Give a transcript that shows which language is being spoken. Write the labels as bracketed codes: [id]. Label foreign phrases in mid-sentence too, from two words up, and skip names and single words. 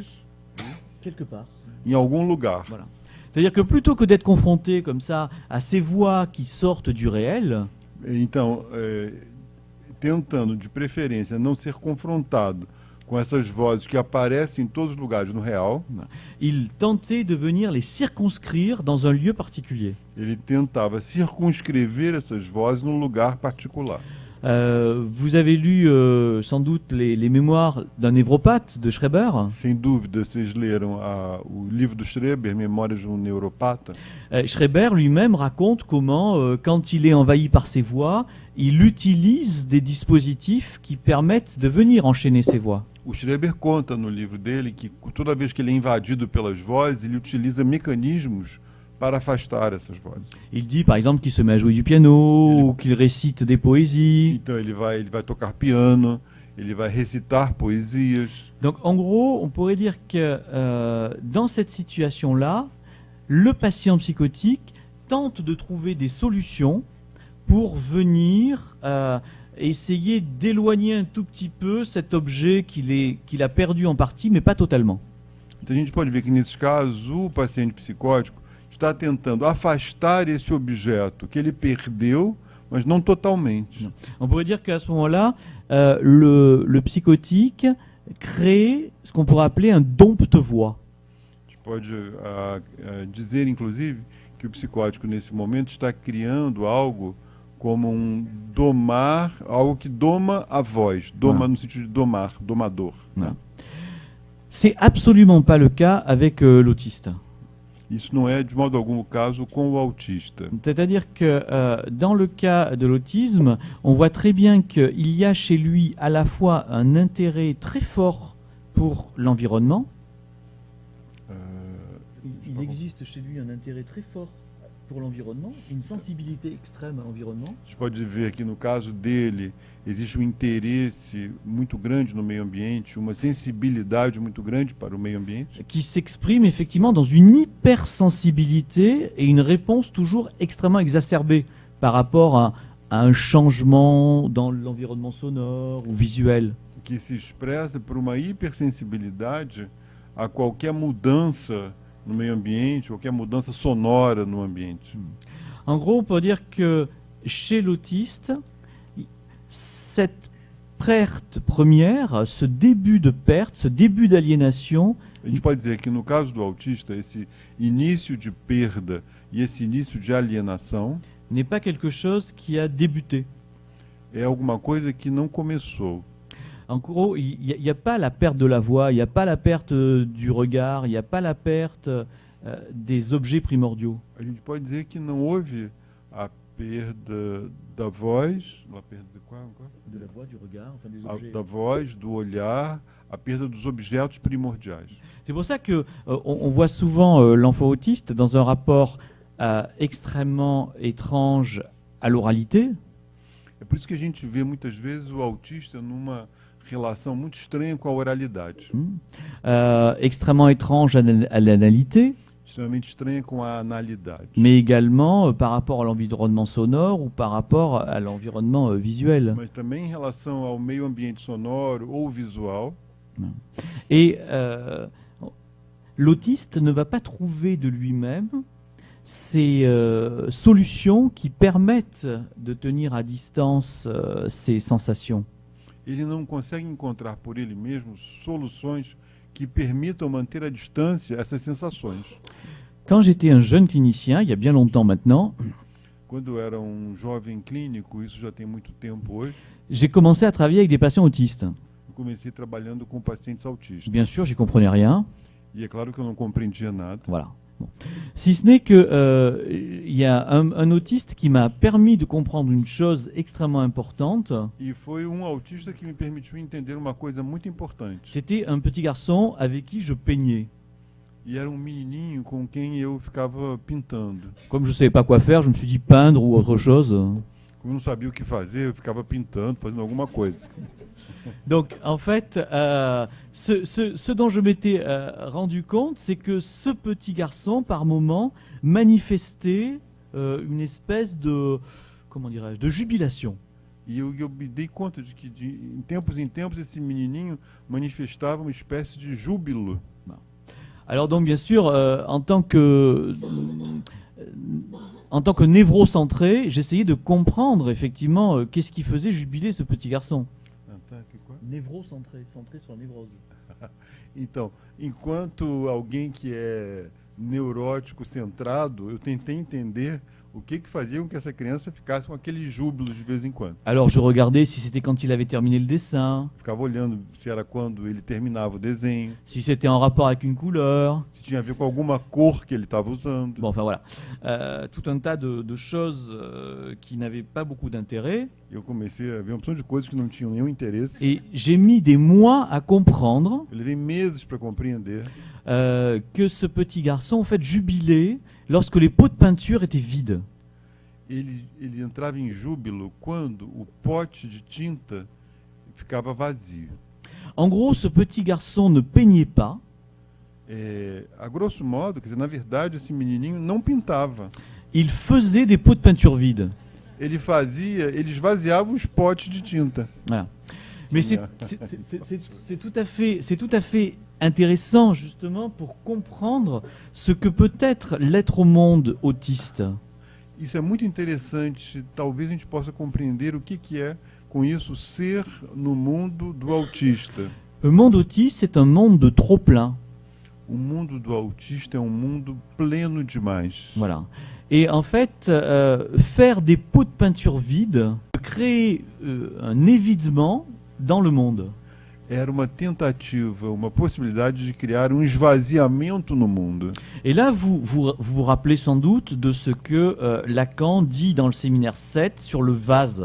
[fr] Quelque part. [pt] em algum lugar. [fr] Voilà. C'est-à-dire que plutôt que d'être confronté comme ça à ces voix qui sortent du réel, [pt] Então, tentando, de preferência, não ser confrontado com essas vozes que aparecem em todos os lugares no real, [fr] il tentait de venir les circonscrire dans un lieu particulier. [pt] ele tentava circunscrever essas vozes num lugar particular. [fr] Vous avez lu sans doute les mémoires d'un névropathe de Schreber. [pt] Sem dúvida, vocês leram o livro do Schreber, Memórias de um Neuropata. [fr] Schreber lui-même raconte comment, quand il est envahi par ses voix, il utilise des dispositifs qui permettent de venir enchaîner ses voix. [pt] O Schreber conta no livro dele que toda vez que ele é invadido pelas vozes, ele utiliza mecanismos para afastar essas vozes. [fr] Il dit par exemple qu'il se met à jouer du piano ou qu'il récite des poésies. [pt] Então ele vai tocar piano, ele vai recitar poesias. [fr] Donc en gros, on pourrait dire que dans cette situation-là, le patient psychotique tente de trouver des solutions pour venir essayer d'éloigner un tout petit peu cet objet qu'il a perdu en partie, mais pas totalement. [pt] Então a gente pode ver que nesses casos o paciente psicótico está tentando afastar esse objeto que ele perdeu, mas não totalmente. [fr] On pourrait dire qu'à ce moment-là, le psychotique crée ce qu'on pourrait appeler un dompte-voix. [pt] A gente pode dizer, inclusive, que o psicótico nesse momento está criando algo como domar, algo que doma a voz, doma no sentido de domar, domador. [fr] Voilà. C'est absolument pas le cas avec l'autiste. [pt] Isso não é de modo algum o caso com o autista. [fr] C'est-à-dire que dans le cas de l'autisme, on voit très bien qu'il y a chez lui à la fois un intérêt très fort pour l'environnement. Il existe chez lui un intérêt très fort pour l'environnement, une sensibilité extrême à l'environnement. [pt] A gente pode ver que no caso dele existe um interesse muito grande no meio ambiente, uma sensibilidade muito grande para o meio ambiente, [fr] Qui s'exprime effectivement dans une hypersensibilité et une réponse toujours extrêmement exacerbée par rapport à un changement dans l'environnement sonore ou visuel. [pt] que se expressa por uma hipersensibilidade a qualquer mudança no meio ambiente, qualquer mudança sonora no ambiente. [fr] En gros, on peut dire que chez l'autiste, cette perte première, ce début de perte, ce début d'aliénation, [pt] A gente pode dizer que no caso do autista, esse início de perda e esse início de alienação [fr] n'est pas quelque chose qui a débuté. [pt] é alguma coisa que não começou. [fr] En gros, il n'y a pas la perte de la voix, il n'y a pas la perte du regard, il n'y a pas la perte des objets primordiaux. [pt] A gente pode dizer que não houve a perda da voz, a perda de qual? [fr] De la voix, du regard, enfin des [pt] Da voz, do olhar, a perda dos objetos primordiais. [fr] C'est pour ça que on voit souvent l'enfant autiste dans un rapport extrêmement étrange à l'oralité. [pt] É por isso que a gente vê muitas vezes o autista numa relação muito estranha com a oralidade, [fr] Extrêmement étrange à l'analité, [pt] extremamente estranha com a analidade. [fr] mais également par rapport à l'environnement sonore ou par rapport à l'environnement visuel. [pt] Mas também em relação ao meio ambiente sonoro ou visual. [fr] Et l'autiste ne va pas trouver de lui-même ces solutions qui permettent de tenir à distance ces sensations. [pt] Ele não consegue encontrar por ele mesmo soluções que permitam manter à distância essas sensações. [fr] Quand j'étais un jeune clinicien, il y a bien longtemps maintenant, [pt] Quando eu era jovem clínico, isso já tem muito tempo hoje, [fr] j'ai commencé à travailler avec des patients autistes. [pt] eu comecei trabalhando com pacientes autistas. [fr] Bien sûr, j'y comprenais rien. [pt] E é claro que eu não compreendia nada. [fr] Voilà. Bon. Si ce n'est que il y a un autiste qui m'a permis de comprendre une chose extrêmement importante. [pt] E foi autista que me permitiu entender uma coisa muito importante. [fr] C'était un petit garçon avec qui je peignais. [pt] E era menininho com quem eu ficava pintando. [fr] Comme je ne savais pas quoi faire, je me suis dit peindre ou autre chose. [pt] Como eu não sabia o que fazer, eu ficava pintando, fazendo alguma coisa. [fr] Donc, en fait, ce dont je m'étais rendu compte, c'est que ce petit garçon, par moment, manifestait une espèce de, comment dirais-je, de jubilation. [pt] E eu me dei conta de que, em tempos, esse menininho manifestava uma espécie de júbilo. [fr] Alors donc, bien sûr, en tant que névrocentré, j'essayais de comprendre, effectivement, qu'est-ce qui faisait jubiler ce petit garçon. Névrocentré, centré sur la névrose. [pt] Então, enquanto alguém que é neurótico centrado, eu tentei entender o que fazia com que essa criança ficasse com aquele júbilo de vez em quando. [fr] Alors je regardais si c'était quand il avait terminé le dessin, [pt] Ficava olhando se era quando ele terminava o desenho, [fr] si c'était en rapport avec une couleur. [pt] se tinha a ver com alguma cor que ele estava usando. [fr] Bon, enfin voilà. Tout un tas de choses qui n'avaient pas beaucoup d'intérêt. [pt] Eu comecei a ver uma opção de coisas que não tinham nenhum interesse. [fr] Et j'ai mis des mois à comprendre [pt] Eu levei meses para compreender [fr] que ce petit garçon, en fait, jubilait lorsque les pots de peinture étaient vides. [pt] ele entrava em júbilo quando o pote de tinta ficava vazio. [fr] En gros, ce petit garçon ne peignait pas, [pt] A grosso modo, quer dizer, na verdade, esse menininho não pintava. [fr] il faisait des pots de peinture vides. [pt] Ele esvaziava os potes de tinta. [fr] Voilà. Mais c'est tout à fait intéressant, justement, pour comprendre ce que peut être l'être au monde autiste. [pt] Isso é muito interessante. Talvez a gente possa compreender o que é, com isso, ser no mundo do autista. [fr] Le monde autiste, c'est un monde de trop-plein. [pt] O mundo do autista é um mundo pleno demais. [fr] Voilà. Et en fait, faire des pots de peinture vides, créer un évidement dans le monde. [pt] Era uma tentativa, uma possibilidade de criar esvaziamento no mundo. [fr] Et là, vous rappelez sans doute de ce que Lacan dit dans le séminaire 7 sur le vase.